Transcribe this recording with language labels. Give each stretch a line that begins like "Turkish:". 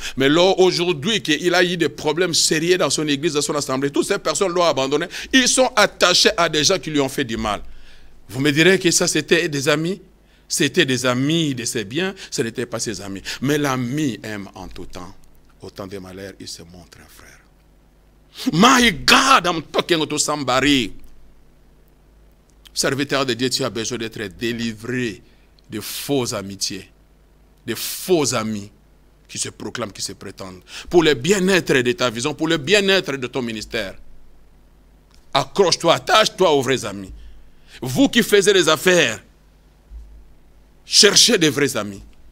French: Mais là, aujourd'hui, qu'il a eu des problèmes sérieux dans son église, dans son assemblée, toutes ces personnes l'ont abandonné. Ils sont attachés à des gens qui lui ont fait du mal. Vous me direz que ça, c'était des amis? C'était des amis de ses biens, ce n'était pas ses amis. Mais l'ami aime en tout temps. Au temps des malheurs, il se montre un frère.
English: My God, I'm talking to somebody.
French: Serviteur de Dieu, tu as besoin d'être délivré de fausses amitiés, de faux amis qui se proclament, qui se prétendent. Pour le bien-être de ta vision, pour le bien-être de ton ministère. Accroche-toi, attache-toi aux vrais amis. Vous qui faisiez les affaires, cherchez des vrais amis.